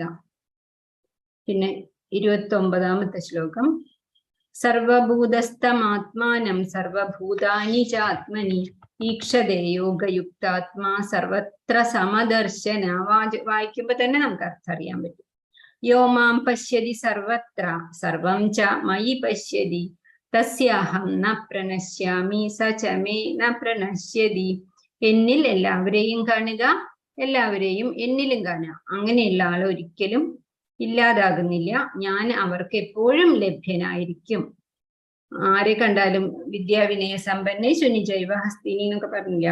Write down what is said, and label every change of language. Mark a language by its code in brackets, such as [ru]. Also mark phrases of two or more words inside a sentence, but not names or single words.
[ml] പിന്നെ 29ാമത്തെ ശ്ലോകം. [sa] സർവഭൂതസ്ഥമാത്മാനം സർവഭൂതാനി ചാത്മനി ഈക്ഷതേ യോഗയുക്താത്മാ സർവത്ര സമദർശന. [ml] വായിക്കുമ്പോ തന്നെ നമുക്ക് അർത്ഥം അറിയാൻ പറ്റും. [sa] യോ മാം പശ്യതി സർവത്ര സർവം ച മയി പശ്യതി തസ്യാഹം ന പ്രണശ്യാമി സ ച മേ ന പ്രണശ്യതി. [ml] എന്നിൽ എല്ലാവരെയും കാണുക, എല്ലാവരെയും എന്നിലും കാണുക. അങ്ങനെയുള്ള ആൾ ഒരിക്കലും ഇല്ലാതാകുന്നില്ല. ഞാൻ അവർക്ക് എപ്പോഴും ലഭ്യനായിരിക്കും. ആരെ കണ്ടാലും [sa] വിദ്യാവിനയ സമ്പന്നെ ശുനി ജൈവ ഹസ്തിനി [ml] എന്നൊക്കെ പറഞ്ഞില്ല.